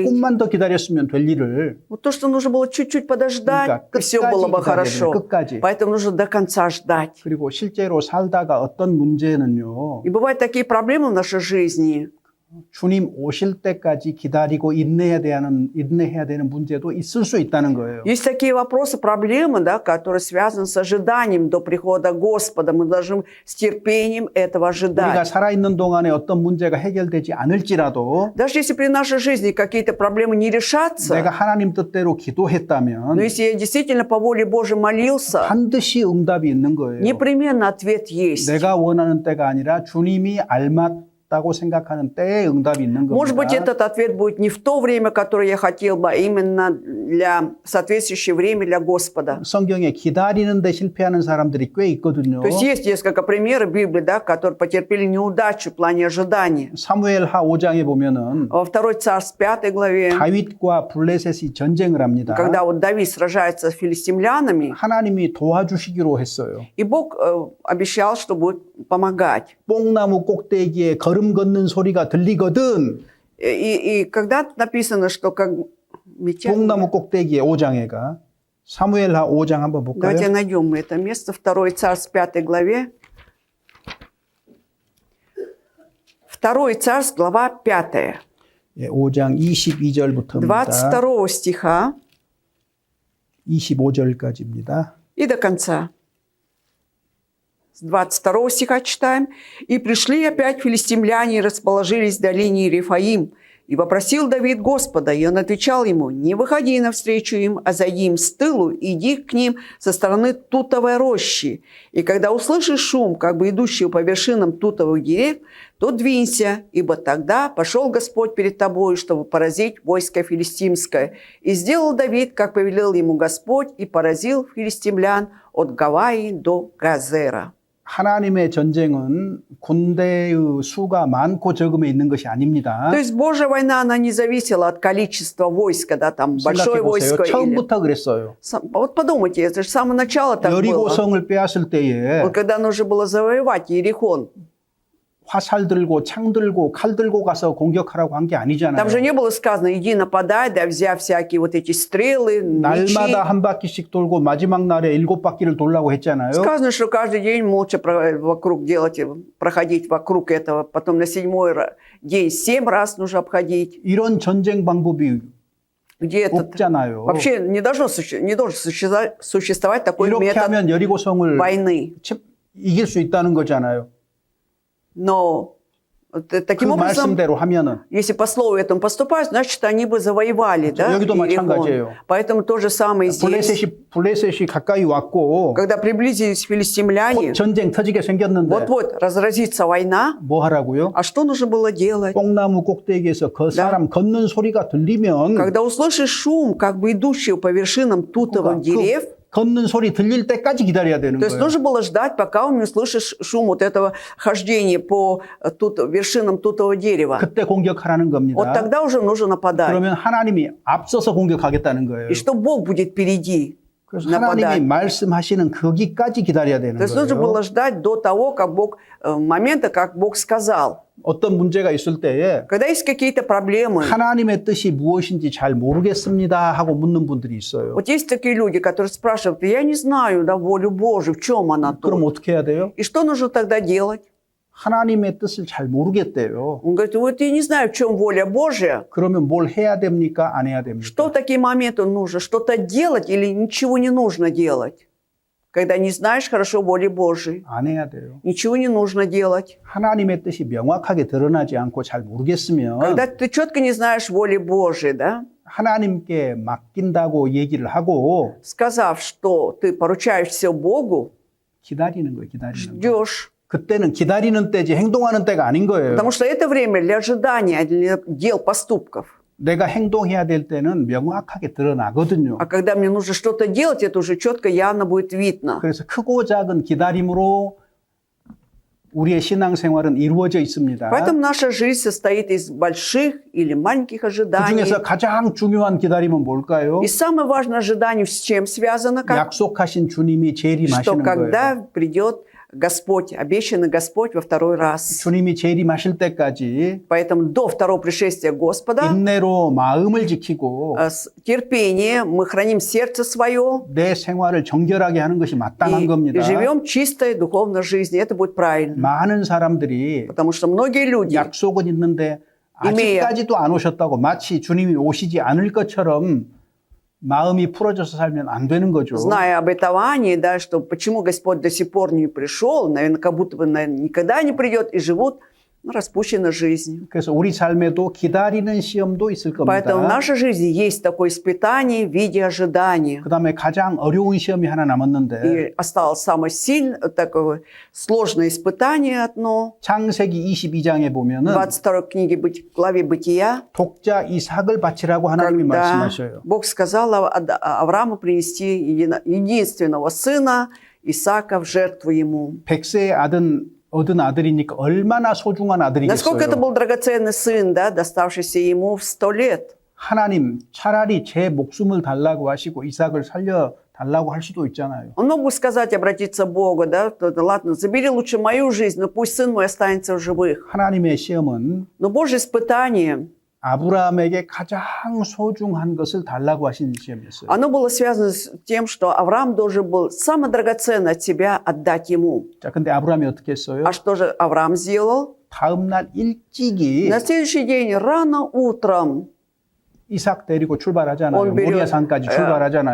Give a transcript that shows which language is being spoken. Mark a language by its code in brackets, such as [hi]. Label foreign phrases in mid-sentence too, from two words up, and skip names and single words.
[ko] 조금만 더 기다렸으면 될 일을 [ru] Вот то, что нужно было чуть-чуть подождать, [ko] 그러니까 [ru] и все было бы [ko] 끝까지 기다려야 [ru] хорошо. [ko] 돼요, 끝까지. [ru] Поэтому нужно до конца ждать. [ko] 그리고 실제로 살다가 어떤 문제는요. [ru] И бывают такие проблемы в нашей жизни. [ko] 주님 오실 때까지 기다리고 인내해야 되는 문제도 있을 수 있다는 거예요. [ru] Есть такие вопросы, проблемы, да, которые связаны с ожиданием до прихода Господа. Мы должны с терпением этого [ko] 우리가 [ru] ожидать. [ko] 살아있는 동안에 어떤 문제가 해결되지 않을지라도 [ru] Даже если при нашей жизни какие-то проблемы не решатся, [ko] 내가 하나님 뜻대로 [ru] но [ko] 기도했다면 [ru] если я действительно по воле Божьей молился, [ko] 반드시 응답이 있는 거예요. [ru] непременно ответ есть. [ko] 내가 원하는 때가 아니라 주님이 알맞다고 생각하는 때에 응답이 있는 [ru] Может быть, [ko] 겁니다. [ru] этот ответ будет не в то время, которое я хотел бы, а именно для соответствующее время для Господа. [ko] 성경에 기다리는 데 실패하는 사람들이 꽤 있거든요. [ru] То есть есть несколько примеров в Библии, да, которые потерпели неудачу в плане ожидания. [ko] 사무엘하 5장에 보면은 [ru] Во 2 Царств 5 главе, [ko] 다윗과 블레셋이 전쟁을 합니다. [ru] когда вот Давид сражается с филистимлянами, [ko] 하나님이 도와주시기로 했어요. [ru] и Бог обещал, что будет помогать. [ko] 뽕나무 꼭대기에 걸음 걷는 소리가 들리거든. [ru] И когда написано, что как меча... [ko] 뽕나무 꼭대기에 5장에가 사무엘하 5장 한번 [ru] Давайте [ko] 볼까요? [ru] найдем мы это место, 2 Царств 5 главе. 2 Царств, глава 5. [ko] 예, 5장 22절부터입니다. [ru] 22 стиха [ko] 25절까지입니다. [ru] и до конца. С 22 стиха читаем. «И пришли опять филистимляне и расположились в долине Рефаим. И вопросил Давид Господа, и он отвечал ему, не выходи навстречу им, а зайди им с тылу, и иди к ним со стороны тутовой рощи. И когда услышишь шум, как бы идущего по вершинам тутовых деревьев, то двинься, ибо тогда пошел Господь перед тобой, чтобы поразить войско филистимское. И сделал Давид, как повелел ему Господь, и поразил филистимлян от Гаваи до Газера». [ko] 하나님의 전쟁은 군대의 수가 많고 적음에 있는 것이 아닙니다. [ru] То есть Божья война, она не зависела от количества войска, да, там большое [ko] 생각해 보세요. [ru] войско. Или... [ko] 처음부터 그랬어요. [ru] Вот подумайте, это же с самого начала так было. [ko] 여리고성을 빼앗을 때에 [ru] Вот когда нужно было завоевать Иерихон, [ko] 화살 들고 창 들고 칼 들고 가서 공격하라고 한 게 아니잖아요. [ru] там же не было сказано, иди нападай, да, взяв всякие вот эти стрелы, мечи. [ko] 날마다 한 바퀴씩 돌고 마지막 날에 7바퀴를 돌라고 했잖아요. [ru] Сказано, что каждый день молча вокруг делать, проходить вокруг этого, потом на 7-й день 7 раз нужно обходить. [ko] 이런 전쟁 방법이 [ru] Где этот... [ko] 없잖아요. [ru] Вообще не должен существовать такой [ko] 이렇게 [ru] метод [ko] 하면 여리고성을 [ru] войны. [ko] 이길 수 있다는 거잖아요. [ru] Но таким [ko] 그 [ru] образом, [ko] 말씀대로 하면은 [ru] если по слову этому поступать, значит, они бы завоевали, да, [ko] 여기도 [ru] Иерихон. [ko] 마찬가지예요. [ru] Поэтому то же самое здесь. [ko] 블레셋이 가까이 왔고 [ru] Когда приблизились филистимляне, [ko] 곧 전쟁 터지게 생겼는데 [ru] вот-вот разразится война, [ko] 뭐 하라고요? [ru] а что нужно было делать? [ko] 뽕나무 꼭대기에서 그 사람 걷는 소리가 들리면 [ru] Когда услышишь шум, как бы идущего по вершинам тутовых деревьев, [ko] 걷는 소리 들릴 때까지 기다려야 되는 [ru] то есть [ko] 거예요. [ru] нужно было ждать, пока он не услышишь шум вот этого хождения по вершинам тутового дерева. [ko] 그때 공격하라는 겁니다. [ru] Вот тогда уже нужно нападать. [ko] 그러면 하나님이 앞서서 공격하겠다는 거예요. [ru] И что Бог будет впереди [ko] 그래서 하나님이 [ru] нападать. [ko] 말씀하시는 거기까지 기다려야 되는 [ru] То есть нужно [ko] 거예요. [ru] было ждать до того, как Бог, момента, как Бог сказал. [ko] 어떤 문제가 있을 때에 [ru] Когда есть какие-то проблемы, [ko] 하나님의 뜻이 무엇인지 잘 모르겠습니다 하고 묻는 분들이 있어요. [ru] вот есть такие люди, которые спрашивают, я не знаю, да, волю Божию, в чем она [ko] 그럼 [ru] тут. [ko] 어떻게 해야 돼요? [ru] И что нужно тогда делать? [ko] 하나님의 뜻을 잘 모르겠대요. [ru] Он говорит, вот я не знаю, в чем воля Божья. [ko] 그러면 뭘 해야 됩니까? 안 해야 됩니까? [ru] Что в такие моменты нужно? Что-то делать или ничего не нужно делать? Когда не знаешь хорошо воли Божьей, [ko] 안 해야 돼요. [ru] ничего не нужно делать. [ko] 하나님의 뜻이 명확하게 드러나지 않고 잘 모르겠으면 [ru] Когда ты четко не знаешь воли Божьей, да, [ko] 하나님께 맡긴다고 얘기를 하고 [ru] сказав, что ты поручаешь все Богу, [ko] 기다리는 거예요. 기다리는 거. [ru] ждешь. [ko] 그때는 기다리는 때지 행동하는 때가 아닌 거예요. [ru] Потому что это время для ожидания, для дел, поступков. [ko] 내가 행동해야 될 때는 명확하게 드러나거든요. [ru] А когда мне нужно что-то делать, это уже четко, явно будет видно. [ko] 그래서 크고 작은 기다림으로 우리의 신앙생활은 이루어져 있습니다. [ru] Поэтому наша жизнь состоит из больших или маленьких ожиданий. [ko] 그중에서 가장 중요한 기다림은 뭘까요? [ru] И самое важное ожидание с чем связано? Как? [ko] 약속하신 주님이 [ru] Что [ko] 재림하시는 [ru] когда [ko] 거예요. [ru] придет Господь, обещанный Господь во второй раз. [ko] 주님이 재림하실 때까지 [ru] Поэтому до второго пришествия Господа [ko] 인내로 마음을 지키고 [ru] с терпением мы храним сердце свое [ko] 내 생활을 정결하게 하는 것이 마땅한 겁니다. [ru] и живем чистой духовной жизнью. Это будет правильно. [ko] 많은 사람들이 [ru] Потому что многие люди, [ko] 약속은 있는데 아직까지도 안 오셨다고 마치 주님이 오시지 않을 것처럼 마음이 풀어져서 살면 안 되는 거죠. [ru] зная обетование, да, что почему Господь до сих пор не пришел, наверное, как будто бы наверное, никогда не придет, и живут распущенной жизнью. [ko] 그래서 우리 삶에도 기다리는 시험도 있을 [ru] Поэтому в [ko] 겁니다. [ru] нашей жизни есть такое испытание в виде ожидания. [ko] 그다음에 가장 어려운 시험이 하나 남았는데 [ru] И осталось самое сильное, такое сложное испытание одно. [ko] 창세기 22장에 [ru] В [ko] 보면은 [ru] 22 книге, главе Бытия, [ko] 독자 이삭을 바치라고 하나님이 [ru] когда [ko] 말씀하셔요. [ru] Бог сказал Аврааму принести единственного сына Исаака в жертву ему. [ko] 100세의 얻은 아들이니까 얼마나 소중한 [ru] Насколько это [ko] 아들이겠어요. [ru] был драгоценный сын, да, доставшийся ему в 100 лет. [ko] 하나님 차라리 제 목숨을 달라고 하시고 이삭을 살려 달라고 할 수도 있잖아요. [ru] Он мог бы сказать, обратиться к Богу, да, ладно, забери лучше мою жизнь, но пусть сын мой останется в живых. [ko] 하나님의 시험은 [ru] Но Божье испытание, [ko] 아브라함에게 가장 소중한 것을 달라고 하신 시험이었어요. [ru] оно было связано с тем, что Авраам должен был самое драгоценное от себя отдать ему. [ko] 자, 근데 아브라함이 어떻게 했어요? [ru] А что же Авраам сделал? [ko] 다음 날 일찍이 [ru] На следующий день, рано утром, [ko] 이삭 데리고 출발하잖아요. [ru] он [ko] 모리아 [ru] берет, [ko] 산까지 출발하잖아요.